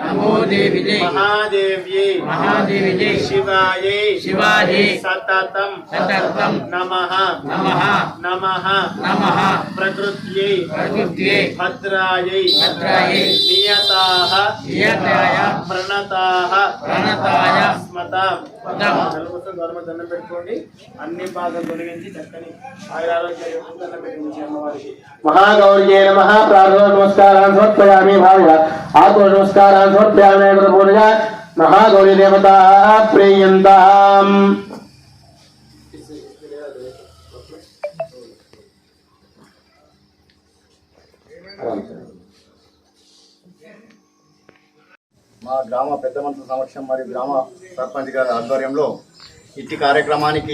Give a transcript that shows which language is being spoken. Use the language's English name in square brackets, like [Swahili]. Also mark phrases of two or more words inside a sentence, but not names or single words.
[Sanskrit] महादेव्यै शिवायै सततं नमः प्रकृत्यै भद्रायै नियताः प्रणताः स्मताम् [Telugu] దండం పెట్టుకోండి అన్ని బాధలు తొలగించి చక్కని ఆయురారోగ్యాలు దండం పెట్టుకోండి అమ్మవారికి [Sanskrit] महागौर्ये नमः प्रार्थना नमस्कारान् समर्पयामि भावः आत्म नमस्कारान् समर्पयामि गुरुपूजया महागौरी देवता प्रीयन्ताम् [Telugu] మా గ్రామ పెద్ద మనుషుల సమక్షం మరియు గ్రామ సర్పంచ్ గారి ఆధ్వర్యంలో ఇట్టి కార్యక్రమానికి